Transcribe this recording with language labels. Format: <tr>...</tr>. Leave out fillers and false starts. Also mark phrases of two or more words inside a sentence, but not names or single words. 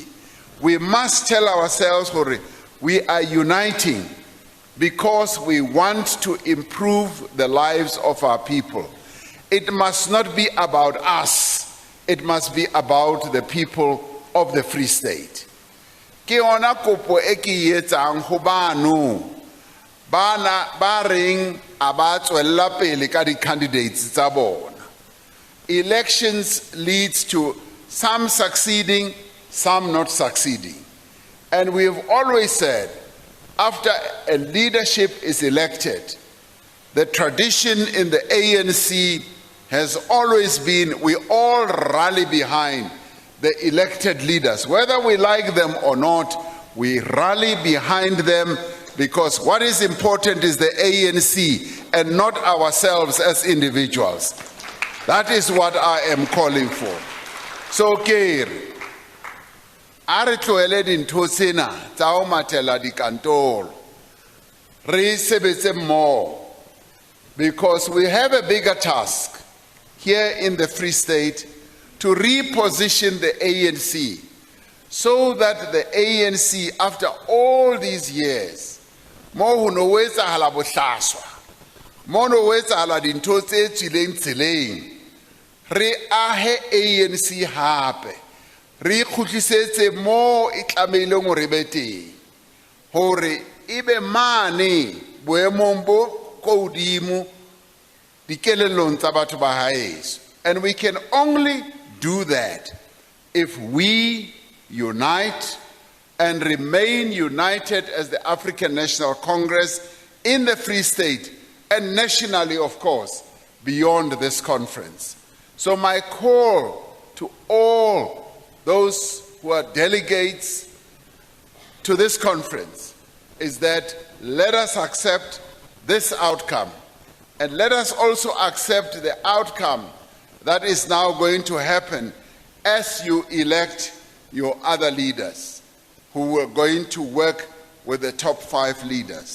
<en>We must tell ourselves we are uniting because we want to improve the lives of our people. It must not be about us. It must be about the people of the Free State.</en> <st>Ke ona kopo e ke etsang ho bano bana ba reng a ba tswella pele ka di candidates tsa bona.</st> <en>Elections leads to some succeeding, some not succeeding. And we have always said, after a leadership is elected, the tradition in the ANC has always been we all rally behind the elected leaders. Whether we like them or not, we rally behind them, because what is important is the ANC and not ourselves as individuals. That is what I am calling for.</en> <st>So, Keir, are tloele dintho tsena tsa ho matela dikantoro, re sebetse mmoho,</st> <en>because we have a bigger task here in the Free State to reposition the ANC so that the ANC, after all these years,</en> <st>mo ho no etsahala bohlaswa, mo no etsahala dintho tse tsileng tseleng, re ahe ANC hape, re khutlisetse mo e tlameileng hore be teng, hore ebe mane boemong bo kodimo dikelellong tsa batho ba haeso.</st> <en>And we can only do that if we unite and remain united as the African National Congress in the Free State and nationally, of course, beyond this conference. So my call to all those who are delegates to this conference is that let us accept this outcome, and let us also accept the outcome that is now going to happen as you elect your other leaders who are going to work with the top 5 leaders.</en>